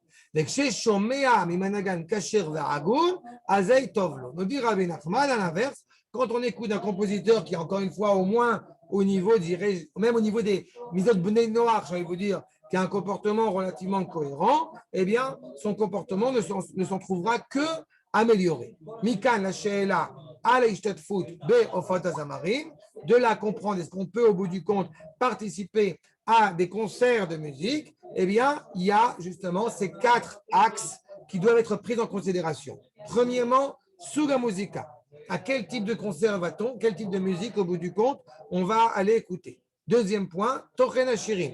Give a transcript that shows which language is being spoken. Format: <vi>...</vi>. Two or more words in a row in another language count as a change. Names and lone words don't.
<fr>Nous dit Rabbi Nachman à l'inverse, quand on écoute un compositeur qui, encore une fois, au moins au niveau, même au niveau des</fr> <he>מצוות בני נח,</he> <fr>j'ai envie de vous dire, qui a un comportement relativement cohérent, eh bien, son comportement ne s'en trouvera que amélioré.</fr> <he>מכאן לשאלה על השתתפות בהופעות הזמרים,</he> <fr>de là comprendre est-ce qu'on peut au bout du compte participer à des concerts de musique, eh bien, il y a justement ces 4 axes qui doivent être pris en considération. Premièrement,</fr> <he>סוגה מוזיקה.</he> <fr>À quel type de concert va-t-on? Quel type de musique, au bout du compte, on va aller écouter? Deuxième point,</fr> <he>תוכן השירים.</he>